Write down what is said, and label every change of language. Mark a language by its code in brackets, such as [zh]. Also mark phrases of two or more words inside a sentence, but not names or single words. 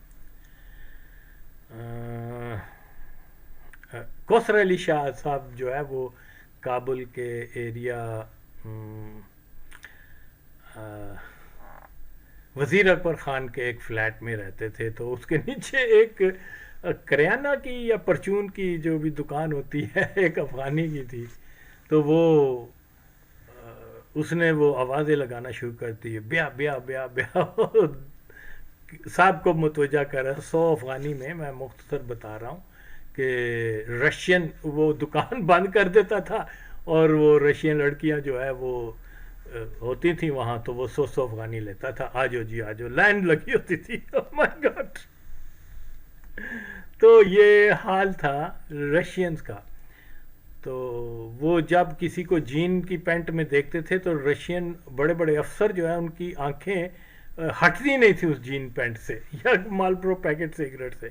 [ur] کوثر علی شاہ صاحب جو ہے وہ کابل کے ایریا وزیر اکبر خان کے ایک فلیٹ میں رہتے تھے. تو اس کے نیچے ایک کریانہ کی یا پرچون کی جو بھی دکان ہوتی ہے ایک افغانی کی تھی، تو وہ اس نے وہ آوازیں لگانا شروع کر دی، [ps] بیا بیا بیا بیا [ur] صاحب کو متوجہ کر رہا 100 افغانی میں مختصر بتا رہا ہوں کہ رشین وہ دکان بند کر دیتا تھا، اور وہ رشین لڑکیاں جو ہے وہ ہوتی تھیں وہاں، تو وہ 100 افغانی لیتا تھا، آجو جی آجو، لائن لگی ہوتی تھی. [en] oh my God. [ur] تو یہ حال تھا رشینز کا. تو وہ جب کسی کو جین کی پینٹ میں دیکھتے تھے تو رشین بڑے بڑے افسر جو ہیں ان کی آنکھیں ہٹتی نہیں تھی اس [en] jean pant [ur] سے یا مالبرو [en] packet cigarette [ur] سے.